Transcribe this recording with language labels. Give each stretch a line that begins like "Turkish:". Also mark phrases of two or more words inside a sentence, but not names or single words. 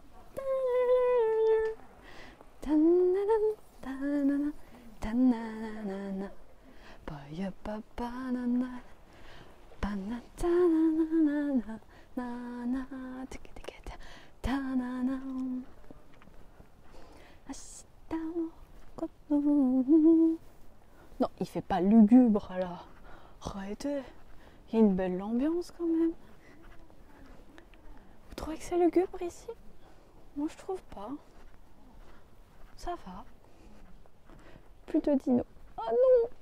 Japanese: タナナタナナタナナナパヤパパナナパナタナナナナナテケテケテタナナ明日のこと。
French: Non, il fait pas lugubre là. Arrêtez. Il y a une belle ambiance quand même. Vous trouvez que c'est lugubre ici? Moi je trouve pas. Ça va. Plus de dinos. Oh non!